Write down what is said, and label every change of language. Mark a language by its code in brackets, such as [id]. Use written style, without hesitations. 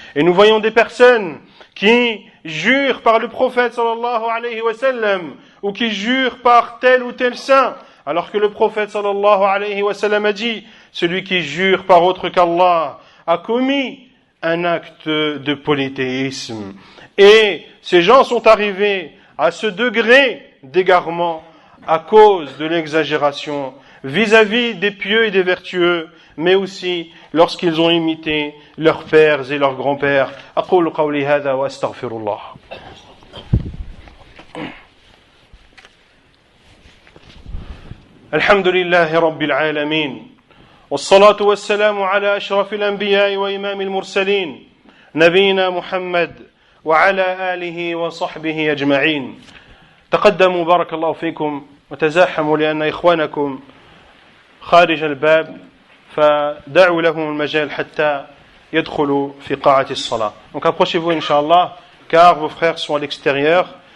[fr] Et nous voyons des personnes qui jurent par le prophète sallallahu alayhi wa sallam, ou qui jurent par tel ou tel saint, alors que le prophète sallallahu alayhi wa sallam a dit: celui qui jure par autre qu'Allah a commis un acte de polythéisme. Et ces gens sont arrivés à ce degré d'égarement à cause de l'exagération vis-à-vis des pieux et des vertueux, mais aussi lorsqu'ils ont imité leurs pères et leurs grands-pères. [ar] أقول قولي هذا وأستغفر الله. الحمد لله رب العالمين والصلاة والسلام على أشرف الأنبياء وإمام المرسلين نبينا محمد وعلى آله وصحبه أجمعين. تقدموا بارك الله فيكم وتزاحموا لأن إخوانكم خارج الباب فدعوا لهم المجال حتى يدخلوا في قاعة الصلاة. [fr] Donc approchez-vous Inch'Allah, car vos frères sont à l'extérieur.